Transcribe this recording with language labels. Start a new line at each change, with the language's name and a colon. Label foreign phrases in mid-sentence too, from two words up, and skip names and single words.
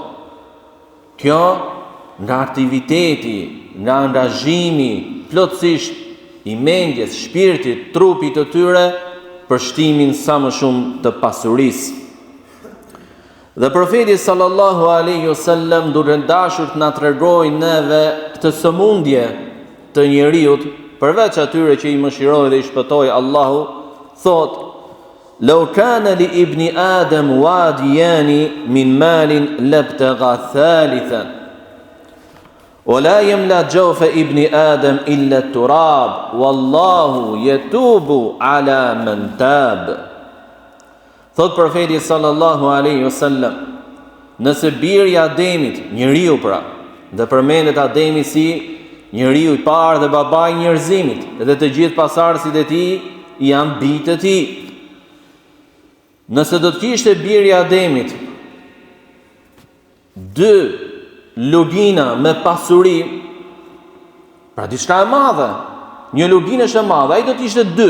Albanian: Kjo nga aktiviteti, nga angazhimi plotësisht i mendjes, shpirtit, trupit të tyre për shtimin sa më shumë të pasurisë. Dhe profeti
Arabic: صلى الله عليه وسلم
Albanian: duke dashur të na tregojë neve këtë sëmundje të njeriut, përveç atyre që i mëshiroi dhe i shpëtoi Allahu, thot:
Arabic: "لو كان لابن آدم واديان من مال لابتغى ثالثا." ولا يملا جوف ابن آدم إلا التراب والله يتوب على من تاب.
Albanian: Thot profeti
Arabic: صلى الله عليه وسلم,
Albanian: nëse biri i Ademit, njeriu pra, dhe përmendet Ademi si njeriu i parë dhe babai i njerëzimit, dhe të gjithë pasardhësit e tij janë bijtë e tij. Nëse do të kishte biri i Ademit 2 lugina me pasuri, pra diçka e madhe, një luginë është e madhe, ai do të ishte 2.